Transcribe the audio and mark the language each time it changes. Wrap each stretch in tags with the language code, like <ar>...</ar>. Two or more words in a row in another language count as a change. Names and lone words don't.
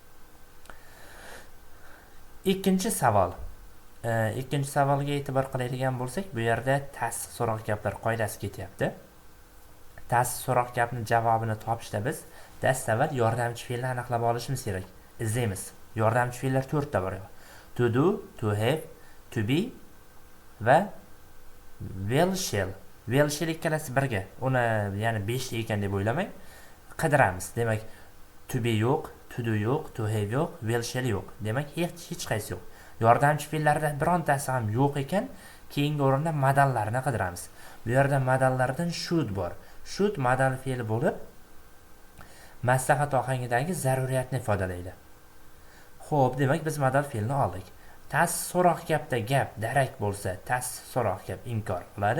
<uz>Ikkinchi savol. Ikkinchi savolga e'tibor qiladigan bo'lsak, bu yerda tasdiq so'roq gaplar qoidasi ketyapti. Tasdiq so'roq gapni javobini topishda biz dastavval yordamchi fe'lni aniqlab olishimiz kerak. İzleyimiz. Yordamchi fe'llar 4 ta bor.</uz> <en>To do, to have, to be va will shall. Will shall</en> <uz>ikkalasi birga. Uni ya'ni 5 ta ekan deb o'ylamang. Qidiramiz. Demak,</uz> <en>to be</en> <uz>yo'q,</uz> <en>to do</en> <uz>yo'q,</uz> <en>to have</en> <uz>yo'q,</uz> <en>will shall</en> <uz>yo'q. Demak, hech qaysi yo'q. Yordamchi fe'llardan birontasi ham yo'q ekan, keyingi o'rinda modallarni qidiramiz. Bu yerda modallardan should bor. Should modal fe'li bo'lib, maslahat ohangidagi zaruriyatni ifodalaydi. Xo'p, demak biz modal fe'lni oldik. Tasdiq so'roq gapda gap darak bo'lsa, tasdiq so'roq gap inkor bo'ladi.</uz>